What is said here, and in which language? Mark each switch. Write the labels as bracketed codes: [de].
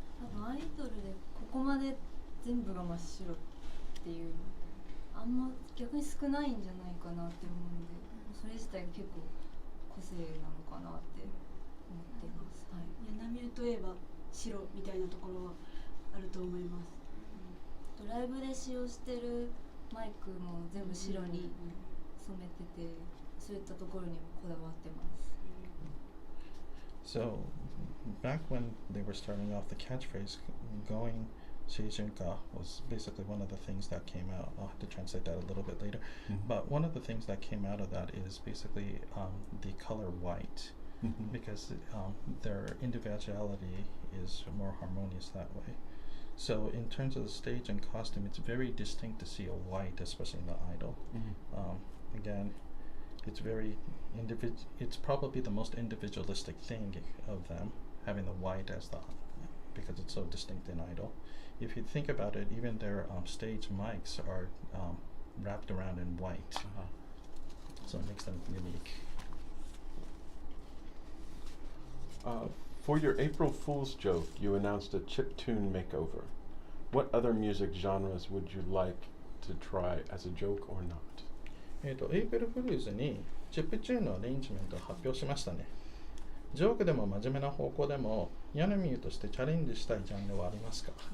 [ja] 多分アイドルでここまで全部が真っ白っていうあんま逆に少ないんじゃないかなって思うんで、それ自体が結構個性なのかなって思っています。はい。やなみといえば白みたいなところはあると思います。ライブで使用してるマイクも全部白に染めてて、そういったところにもこだわってます。 [en] So, back when they were starting off the catchphrase, going Seijunka was basically one of the things that came out. I'll have to translate that a little bit later. But one of the things that came out of that is basically the color white, because their individuality is more harmonious that way. So in terms of the stage and costume, it's very distinct to see a white, especially in the idol. Again, it's very it's probably the most individualistic thing of them, having the white as because it's so distinct in idol. If you think about it, even their stage mics are wrapped around in white, so it makes them unique. For your April Fool's joke, you announced a chiptune makeover. What other music genres would you like to try as a joke or not? [ja] エイプルフルーズにチップチューンのアレンジメントを発表しましたね。ジョークでも真面目な方向でもヤナミューとしてチャレンジしたいジャンルはありますか？